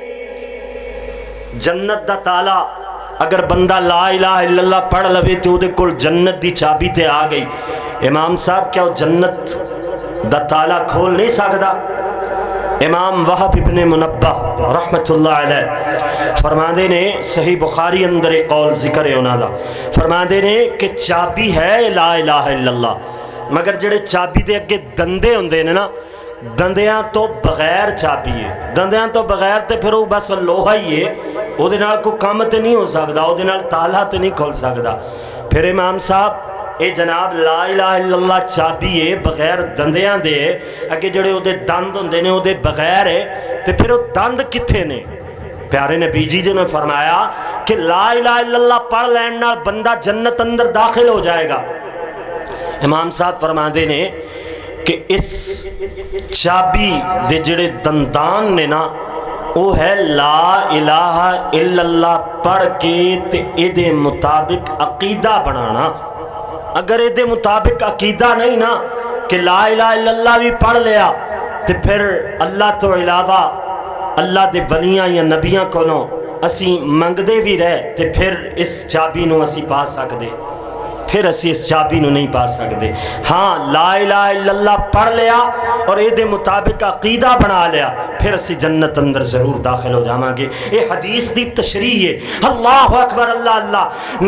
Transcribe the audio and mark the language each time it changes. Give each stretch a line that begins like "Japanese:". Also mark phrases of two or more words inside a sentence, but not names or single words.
Punjabi: جنت دا تالا اگر بندہ
Arabic: لا الہ الا اللہ
Punjabi: پڑھ لوے تو دے کل جنت دی چابی تے آ گئی امام صاحب کیا وہ جنت دا تالا کھول نہیں سکتا امام وہب ابن منبہ
Arabic: رحمت اللہ علیہ
Punjabi: فرماندے نے صحیح بخاری اندر ایک قول ذکر ہے انہا دا فرماندے نے کہ چابی ہے
Arabic: لا الہ الا اللہ
Punjabi: مگر جڑے چابی دے اگے دندے ہوندے نے نا دندیاں تو بغیر چابی ہے دندیاں تو بغیر تے پھر وہ بس لوہا ہی ہے وہ دے نال کوئی کام تے نہیں ہو سکتا وہ دے نال تالا تے نہیں کھول سکتا پھر امام صاحب اے جناب
Arabic: لا الہ الا اللہ
Punjabi: چابی ہے بغیر دندیاں دے اگے جڑے وہ دے دند ہوندے نے وہ دے بغیر ہے تے پھر وہ دند کتھے نے پیارے نبی جی نے فرمایا کہ
Arabic: لا الہ الا اللہ
Punjabi: پڑھ لین نال بندہ جنت اندر داخل ہو جائے گا امام صاحب فرماندے نے کہ اس چابی دے جڑے دندان نے نا وہ ہے
Arabic: لا الہ الا اللہ
Punjabi: پڑھ کے تے اے دے مطابق عقیدہ بنانا اگر اے دے مطابق عقیدہ نہیں نا کہ
Arabic: لا الہ الا اللہ
Punjabi: بھی پڑھ لیا تے پھر اللہ تو علاوہ اللہ دے ولیاں یا نبیاں کولوں اسی منگ دے بھی رہے تے پھر اس چابی نو اسی پا سکدے پھر اسی اس چابی نو نہیں پا سکتے. ہاں
Arabic: لا الہ الا اللہ
Punjabi: پڑھ لیا اور اے دے مطابق عقیدہ بنا لیا پھر اسی جنت اندر ضرور داخل ہو جاواں گے. یہ حدیث دی تشریح ہے.
Arabic: اللہ اکبر اللہ اللہ.